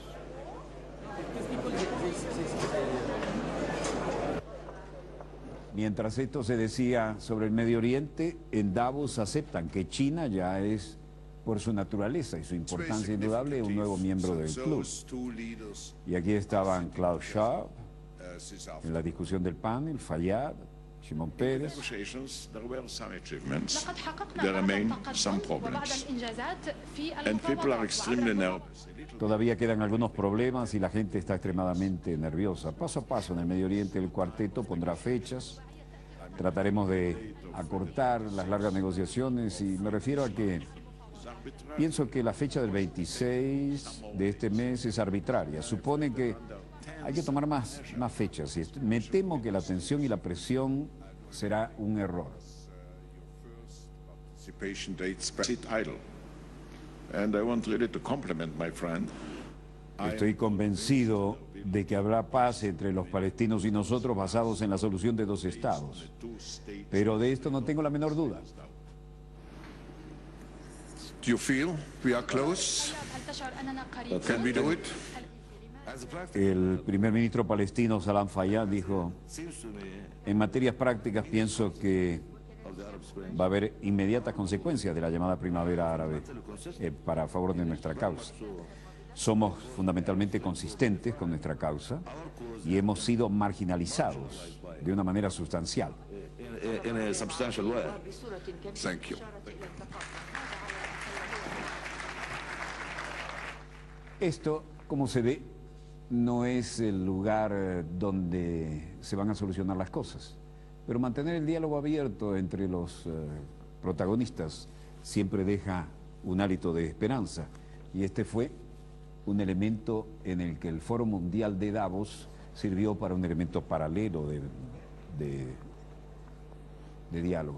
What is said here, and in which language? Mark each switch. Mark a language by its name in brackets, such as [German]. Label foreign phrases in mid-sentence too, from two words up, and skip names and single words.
[Spanish] Mientras esto se decía sobre el Medio Oriente, en Davos aceptan que China ya es, por su naturaleza y su importancia indudable, un nuevo miembro del club. Y aquí estaban Klaus Schwab en la discusión del panel, Fayyad, Shimon Peres. [Arabic] لقد حققنا بعض التقدم وبعض الإنجازات في المفاوضات. [Spanish] Todavía quedan algunos problemas y la gente está extremadamente nerviosa. Paso a paso en el Medio Oriente el cuarteto pondrá fechas, trataremos de acortar las largas negociaciones, y me refiero a que pienso que la fecha del 26 de este mes es arbitraria. Supone que hay que tomar más fechas. Me temo que la tensión y la presión será un error. Estoy convencido de que habrá paz entre los palestinos y nosotros basados en la solución de 2 estados. Pero de esto no tengo la menor duda. [English] Do you feel we are close? Can we do it? [Spanish] El primer ministro palestino Salam Fayyad dijo: en materias prácticas pienso que va a haber inmediatas consecuencias de la llamada primavera árabe para favor de nuestra causa. Somos fundamentalmente consistentes con nuestra causa y hemos sido marginalizados de una manera sustancial. [English] Thank you. [Spanish] Esto, como se ve, no es el lugar donde se van a solucionar las cosas, pero mantener el diálogo abierto entre los protagonistas siempre deja un hálito de esperanza, y este fue un elemento en el que el Foro Mundial de Davos sirvió para un elemento paralelo de diálogo.